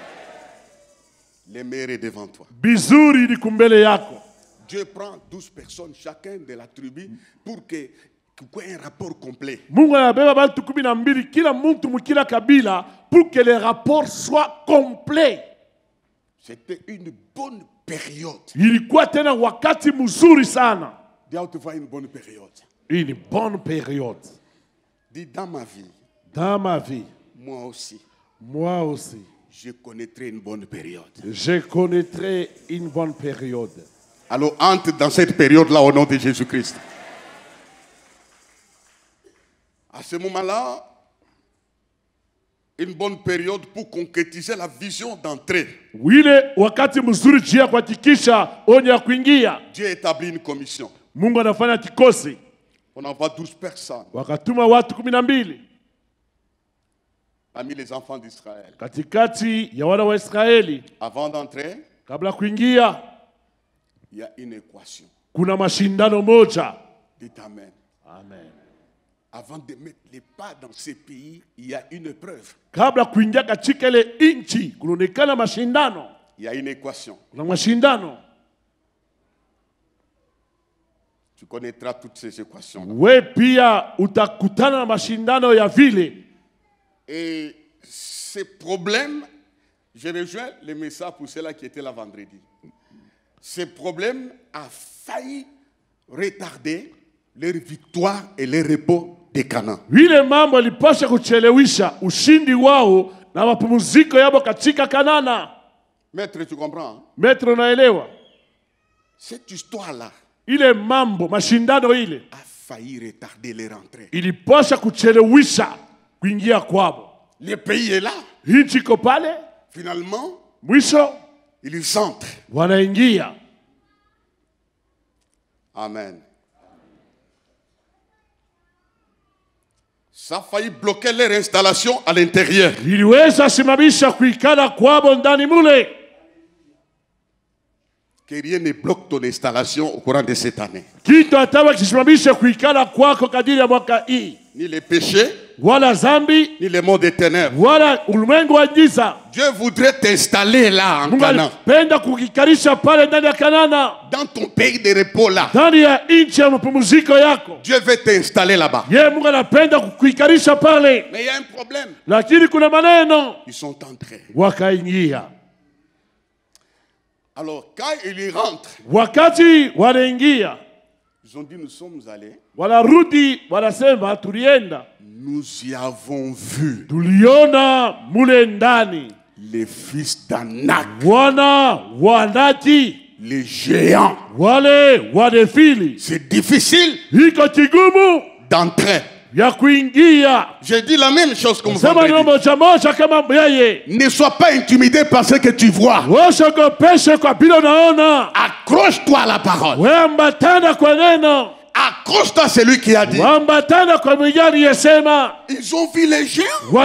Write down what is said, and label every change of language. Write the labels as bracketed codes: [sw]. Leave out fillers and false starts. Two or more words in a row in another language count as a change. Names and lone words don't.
[fr] Le meilleur est devant toi. Dieu prend 12 personnes, chacun de la tribu, pour qu'il y ait un rapport complet. Pour que les rapports soient complets. C'était une bonne période. [sw] Ilikuwa tena wakati mzuri sana. [fr] Dis à toi une bonne période. Une bonne période. Dis dans ma vie. Dans ma vie. Moi aussi. Moi aussi. Je connaîtrai une bonne période. Je connaîtrai une bonne période. Alors entre dans cette période-là au nom de Jésus-Christ. À ce moment-là, une bonne période pour concrétiser la vision d'entrée. Dieu établit une commission. [sw] Mungu anafanya kikosi. [fr] On envoie 12 personnes. [sw] Wakatuma watu 12. [fr] Parmi les enfants d'Israël. [sw] Katikati ya wana wa Israeli. [fr] Avant d'entrer, [sw] kabla kuingia, [fr] il y a une équation. [sw] Kuna mashindano moja. [fr] Dites amen. Amen. Avant de mettre les pas dans ces pays, il y a une épreuve. [sw] Kabla kuingia katika ile inchi, kunaonekana mashindano. [fr] Il y a une équation. [sw] Kuna mashindano. [fr] Tu connaîtras toutes ces équations. [sw] We pia utakutana na mashindano ya vile. [fr] Et ces problèmes, je rejoins le message pour ceux-là qui étaient là vendredi. Ces problèmes a failli retarder leur victoire et leur repos de Canaan. [sw] Vile mambo ilipasha kuchelewesha ushindi wao na mapumziko yao katika Kanana. [fr] Maître, tu comprends? Hein? [sw] Maître, unaelewa? [fr] Cette histoire-là, [sw] ile mambo mashindano ile [fr] a failli retarder leur entrée. [sw] Ilipasha kuchelewesha kuingia kwao. [fr] Le pays est là. [sw] Nchi iko pale. [fr] Finalement, [sw] mwisho [fr] ils entrent. [sw] Wanaingia. [fr] Amen. Ça a failli bloquer leur installation à l'intérieur. [sw] Iliweza simamisha kuikala kwao ndani mule. [fr] Que rien ne bloque ton installation au courant de cette année. [sw] Kitu atawa kisimamisha kuikala kwako kadiri ya mwaka hii. [fr] Ni les péchés, [sw] wala zambi, [fr] ni les mondes des ténèbres. [sw] Wala ulimwengu wa giza. [fr] Dieu voudrait t'installer là en Canaan. [sw] Penda kukikarisha pale ndani ya Kanana. [fr] Dans ton pays de repos là. [sw] Ndani ya nchi ya mapumziko yako. [fr] Dieu veut t'installer là-bas. [sw] Yeye Mungu anapenda kukikarisha pale. [fr] Mais il y a un problème. [sw] Lakini kuna maneno. [fr] Ils sont entrés. [sw] Wakaingia. [fr] Alors quand ils rentrent, [sw] wakati wanaingia, [fr] ils ont dit nous sommes allés. [sw] Wanarudi wanasema tulienda. [fr] Nous y avons vu. [sw] Tuliona mule ndani. [fr] Les fils d'Anak. [sw] Wana wanati. [fr] Les géants. [sw] Wale wadefili. [fr] C'est difficile. [sw] Iko kigumu [fr] d'entrer. [sw] Ya kuingia. [fr] Je dis la même chose comme vous. Ne sois pas intimidé par ce que tu vois. Accroche-toi à la parole. Accroche-toi à celui qui a dit. Ils ont vu les géants.